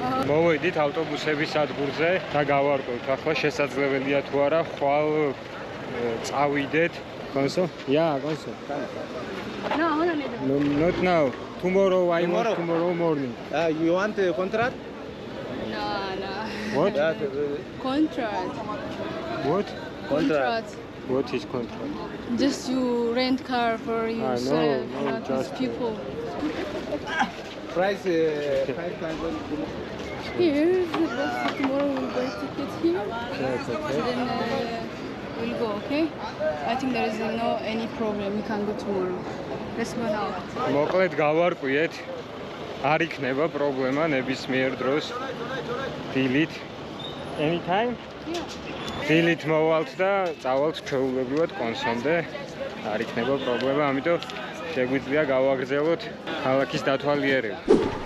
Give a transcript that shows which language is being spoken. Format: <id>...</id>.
<ka>მოვედით ავტობუსების სადგურზე და გავარკვევთ ახლა შესაძლებელია თუ არა ხვალ წავიდეთ კონსო?</ka> <en>Yeah, conso. No, Not now. Tomorrow I want tomorrow morning. You want a contract? No. What? Contract. What? Contract. What is contract? Just you rent car for yourself, no, not just- with people. Price 5,000. Here, tomorrow we'll buy ticket here. That's okay. Then we'll go, okay? I think there is no any problem. We can go tomorrow. Let's go now.</en> <ka>მოკლედ გავარკვიეთ. არ იქნება პრობლემა ნებისმიერ დროს. დილით.</ka> <en>Anytime?</en> <ka>Yeah. დილით მოვალთ და წავალთ ჩვეულებრივად კონსომდე. არ იქნება პრობლემა, ამიტომ შეგვიძლია გავაგრძელოთ ქალაქის დათვალიერება.</ka>